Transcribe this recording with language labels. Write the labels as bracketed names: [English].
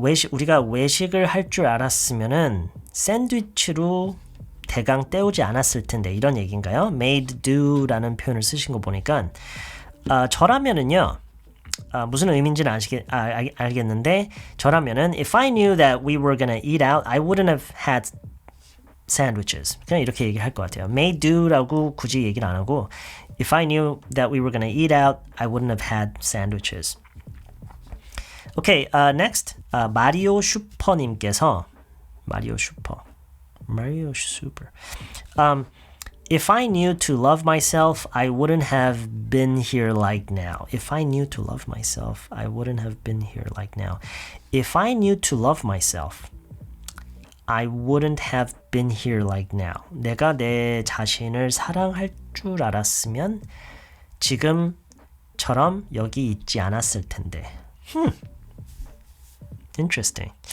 [Korean] 우리가 외식을 할 줄 알았으면은 샌드위치로 대강 때우지 않았을 텐데 이런 얘기인가요? made do라는 표현을 쓰신 거 보니까 저라면은요. 무슨 의미인지는 알겠는데 저라면은 [English] If I knew that we were gonna eat out, I wouldn't have had sandwiches. [Korean] 그냥 이렇게 얘기할 것 같아요. [English] May do [Korean] 라고 굳이 얘기를 안 하고 [English] If I knew that we were gonna eat out, I wouldn't have had sandwiches. Okay, next 마리오 슈퍼님께서 마리오 슈퍼 If I knew to love myself, I wouldn't have been here like now. If I knew to love myself, I wouldn't have been here like now. If I knew to love myself, I wouldn't have been here like now. [Korean] 내가 내 자신을 사랑할 줄 알았으면 지금처럼 여기 있지 않았을 텐데. [English] Interesting.